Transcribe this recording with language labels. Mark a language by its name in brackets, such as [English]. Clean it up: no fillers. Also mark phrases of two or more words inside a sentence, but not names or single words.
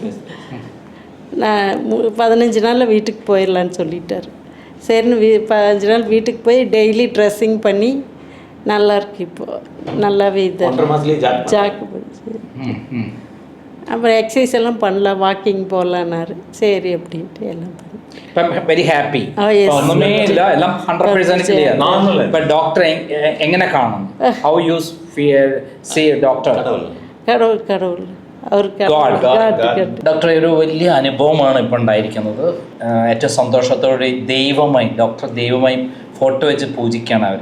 [Tamil] நான் 15 நாளில் வீட்டுக்கு போயிடலான்னு சொல்லிட்டார். சரின்னு 15 நாள் வீட்டுக்கு போய் டெய்லி ட்ரெஸ்ஸிங் பண்ணி நல்லா இருக்கு. இப்போது நல்லாவே இது ஜாக்கு போச்சு. அப்புறம் எக்ஸசைஸ் எல்லாம் பண்ணலாம், வாக்கிங் போகலான்னாரு. சரி அப்படின்ட்டு எல்லாம் பண்ணி [English] very happy. [Malayalam] ഒന്നുമേ ഇല്ല, എല്ലാം 100% ക്ലിയർ. ഇപ്പൊ ഡോക്ടർ എങ്ങനെ കാണും? [English] how you see doctor? [Malayalam] கடவுள் അവർക്ക് ഡോക്ടർ ഒരു വലിയ അനുഭവമാണ് ഇപ്പോൾ ഉണ്ടായിരിക്കുന്നത്. ഏറ്റവും സന്തോഷത്തോടെ ഡോക്ടർ ദൈവമായി ഫോട്ടോ വെച്ച് പൂജിക്കുകയാണ് അവർ.